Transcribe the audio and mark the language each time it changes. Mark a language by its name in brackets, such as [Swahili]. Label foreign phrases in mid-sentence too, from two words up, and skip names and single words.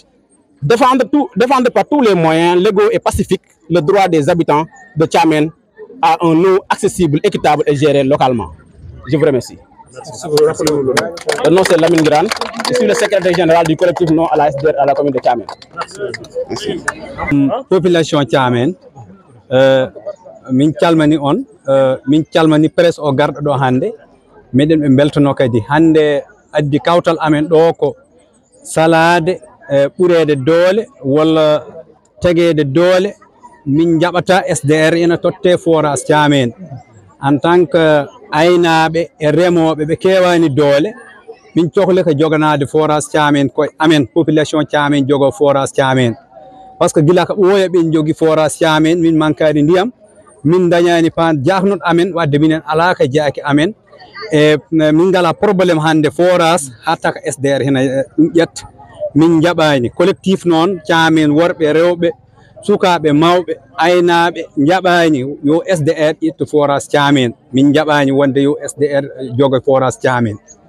[French] Défendre par tous les moyens légaux et pacifiques le droit des habitants de Thiamène à un eau accessible, équitable et gérée localement. Je vous remercie. Le nom c'est Lamine Grane. Je suis le secrétaire général du collectif non à la SDR à la commune de Thiamène. Merci. [Fula] Population Thiamène, min calmani on, min calmani presse o garɗo ɗo hande, meɗen ɓe beltono kadi hande addi kawtal amen ɗo ko salade ɓurede doole walla tegede doole min jaɓata SDR ina totte forage Thiamène [French] en tant que [Fula] aynaɓe e remoɓe ɓe kewani doole min cohli ko joganade forage Thiamène koye amen population Thiamène jogo forage Thiamène [French] par ce que [Fula] gila ko ɓooya ɓen jogui forage Thiamène min mankani ndiyam min dañani pan jahnoɗo amen wadde minen ala ko jaaki amen e min ngala probléme hande forage hatta ko SDR hena ɗum ƴetta min jaɓani collectif noon Thiamène worɓe rewɓe sukaɓe mawɓe aynaɓe jaɓani yo SDR ƴettu forage Thiamène min jaɓani wonde yo SDR jogo forage Thiamène